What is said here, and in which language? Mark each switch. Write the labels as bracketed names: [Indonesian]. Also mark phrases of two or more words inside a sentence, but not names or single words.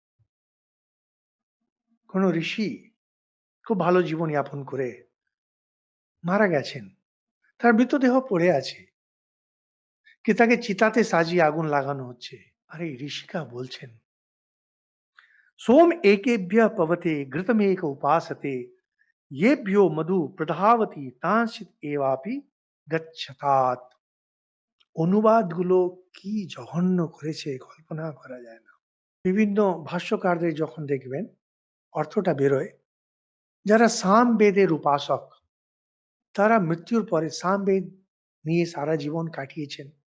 [Bangla] কোন ঋষি খুব ভালো জীবন যাপন করে মারা গেছেন। তার মৃতদেহ পড়ে আছে। কি তাকে চিতাতে সাজিয়ে আগুন লাগানো হচ্ছে। আরে ঋষিকা বলছেন, [Sanskrit] সোম একেভ্য পবতে ঘৃতমেক উপাসতে येभ्यो मधु प्रधावती तांसित एवापि গচ্ছতাৎ। [Bangla] অনুবাদগুলো কি জঘন্য করেছে কল্পনা করা যায় না। বিভিন্ন ভাষ্যকারদের যখন দেখবেন অর্থটা বেরোয়, যারা সামবেদের উপাসক তারা মৃত্যুর পরে সামবেদ নিয়ে সারা জীবন কাটিয়েছেন।